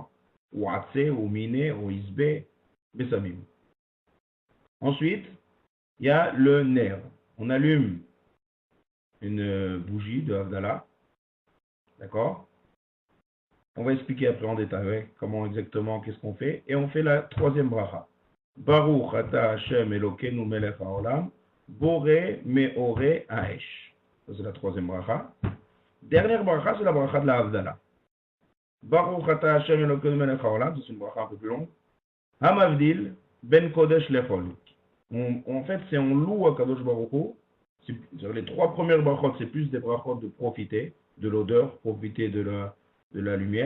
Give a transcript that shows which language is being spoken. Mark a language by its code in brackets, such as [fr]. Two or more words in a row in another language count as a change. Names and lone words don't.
[he] או עצי או מיני או עשבי בשמים. [fr] Ensuite, il y a le nerf. On allume une bougie de Havdalah. D'accord? On va expliquer après en détail comment exactement, qu'est-ce qu'on fait. Et on fait la troisième bracha. [he] ברוך אתה השם אלוקינו מלך העולם בורא מאורי האש. [fr] Ça c'est la troisième bracha. Dernière bracha, c'est la bracha de la Havdalah. [he] ברוך אתה השם אלוקינו מלך העולם, [fr] c'est une bracha un peu plus longue. [he] המבדיל בין קודש לחול. [fr] En fait, c'est on loue à [he] קדוש ברוך הוא. [fr] Les 3 premières brachot, c'est plus des brachot de profiter de l'odeur, profiter de la lumière.